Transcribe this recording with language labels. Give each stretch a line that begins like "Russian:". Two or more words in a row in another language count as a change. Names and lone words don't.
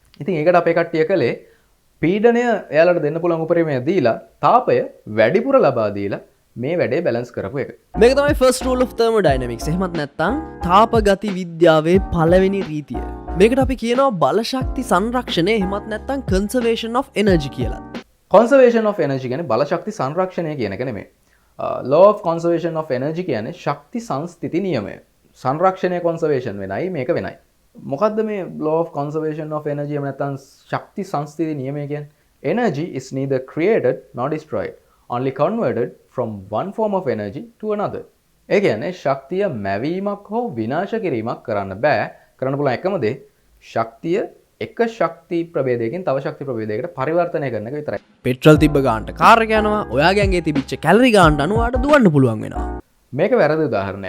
Sinhala: ඉතින් ඒකට අපේ කට්ටිය කළේ පීඩනය එයාලට දෙන්න පුළුවන් උපරිමය දීලා තාපය වැඩිපුර ලබා දීලා මේ වැඩේ බැලන්ස් කරපු එක. මේක තමයි
English: first rule of thermodynamics.
Sinhala: එහෙමත් නැත්නම් තාප ගති විද්‍යාවේ පළවෙනි රීතිය. මේකට අපි කියනවා බලශක්ති සංරක්ෂණය එහෙමත් නැත්නම්
English: conservation of energy
Sinhala: කියලා.
English: conservation of energy
Sinhala: කියන්නේ බලශක්ති සංරක්ෂණය කියන එක නෙමෙයි.
English: law of conservation of energy
Sinhala: කියන්නේ ශක්ති සංස්ථිති නියමය. සංරක්ෂණය conservation වෙනයි මේක වෙනයි. මොකද්ද මේ
English: law of conservation of energy
Sinhala: එහෙම නැත්නම් ශක්ති සංස්ථිති නියමය කියන්නේ?
English: Energy is neither created nor destroyed, only converted from one form of energy to another.
Sinhala: ඒ කියන්නේ ශක්තිය මැවීමක් හෝ විනාශ කිරීමක් කරන්න බෑ. කරන්න පුළුවන් එකම දේ ශක්තිය එක ශක්ති ප්‍රභේදයකින් තව ශක්ති ප්‍රභේදයකට පරිවර්තනය කරන එක විතරයි. පෙට්‍රල් තිබ්බ ගානට කාර් එක යනවා. ඔයාගේ ඇඟේ තිබිච්ච කැලරි ගානට අනුව ආට දුවන්න පුළුවන් වෙනවා. මේක වැරදි උදාහරණයක්.